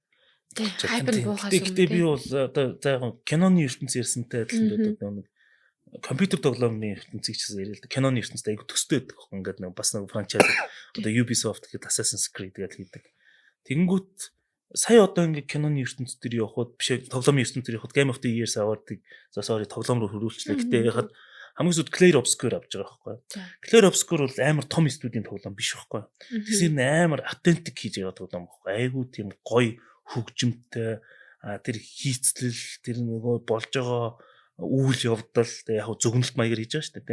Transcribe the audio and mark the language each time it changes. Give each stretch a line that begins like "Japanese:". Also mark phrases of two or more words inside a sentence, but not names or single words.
Mongolian: Гэхдээ би бол одоо заахан киноны ертөнцийн ярьсантай адилхан одоо нэг компьютер тоглоомны ертөнцийг ч яриа л да. Киноны ертөнцтэй айгу төстэй байдаг. Ингээд нэг бас нэг франчайз одоо Ubisoft гэдэг Assassin's Creed гэдэг хийдэг. Тэгэнгүүт сая одоо ингээд киноны ертөнц төр явахад биш тоглоомын ертөнц төр явахад Game of the Year award-ыг тоглоом руу хөрвүүлчихлээ. Гэтэ яхад хамгийн сүүлд Clair Obscur авч байгаа байхгүй. Clair Obscur бол амар том студийн тоглоом биш байхгүй. Тэгсэн амар authentic хийж байгаа тоглоом байхгүй. Айгу тийм гоё хөгжимтэй тэр хийцлэл тэр нөгөө болж байгаа үйл явдал яг зөвгнөлт маягаар хийж байгаа шүү дээ.